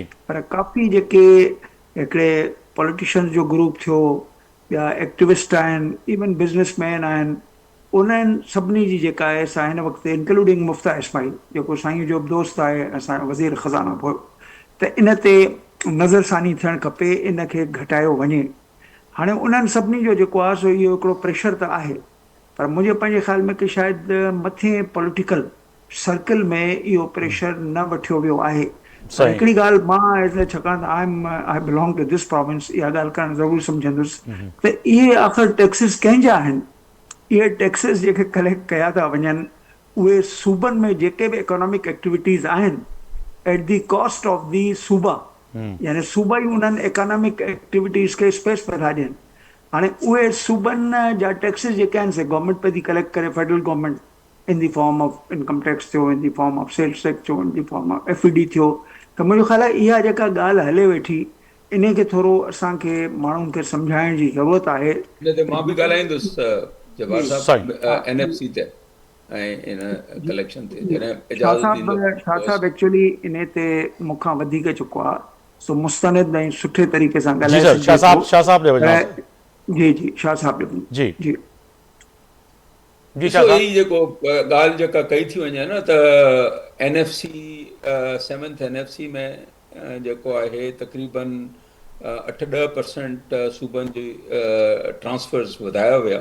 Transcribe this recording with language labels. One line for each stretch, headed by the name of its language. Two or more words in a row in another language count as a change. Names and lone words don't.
Sindhi: पर काफ़ी जेके हिकिड़े पॉलिटिशियन जो ग्रुप थियो या एक्टिविस्ट आहिनि, इवन बिज़नेसमैन आहिनि, उन्हनि सभिनी जी जेका आहे सा हिन वक़्तु इंक्लूडिंग मुफ्ता इस्माइल जेको साईं जो बि दोस्त आहे, असांजो वज़ीर ख़ज़ाना हुओ, त इन ते नज़रसानी थियणु खपे, इन खे घटायो वञे। हाणे उन्हनि सभिनी जो जेको आहे सो इहो हिकिड़ो प्रेशर त आहे, पर मुंहिंजे पंहिंजे ख़्याल में कि शायदि मथे
English: political circle
Sindhi: में इहो प्रेशर न वठियो वियो आहे। सही। हिकिड़ी ॻाल्हि मां एज़ छाकाणि त
English: I belong to this province,
Sindhi: इहा ॻाल्हि करणु ज़रूरु सम्झंदुसि त इहे आख़िर टैक्सिस कंहिंजा आहिनि? इहे टैक्सिस जेके कलेक्ट कया था वञनि, उहे सूबनि में जेके बि
English: economic activities
Sindhi: आहिनि
English: at the cost of the
Sindhi: सूबा, यानी सूबा ई उन्हनि
English: economic activities
Sindhi: खे स्पेस पिया था ॾियनि। हाणे उहे सूबनि जा टैक्सिस जेके आहिनि से गवर्नमेंट पे थी कलेक्ट करे,
English: federal government in the form of income tax
Sindhi: थियो,
English: in the form of sales tax
Sindhi: थियो,
English: in the form of FED
Sindhi: थियो। त मुंहिंजो ख़्याल आहे इहा जेका ॻाल्हि हले वेठी, इन खे थोरो असांखे माण्हुनि खे सम्झाइण जी ज़रूरत आहे। इन ते मां बि ॻाल्हाईंदुसि जवाहर साहब NFC ते ऐं इन कलेक्शन ते जॾहिं इजाज़त ॾींदो। शाह साहब एक्चुअली इन ते मूंखां वधीक चुको आहे, सो मुस्तनिद ऐं सुठे तरीक़े सां जी ॻाल्हाए सर, शाह साहब ने वजह जी जी शाह साहब जी जी जी शाह ॾिसो, साहब ई जेको ॻाल्हि जेका कई थी वञे न त NFC 7th NFC में जेको आहे तक़रीबन 8-10% सूबनि जी ट्रांसफर्स वधाया विया।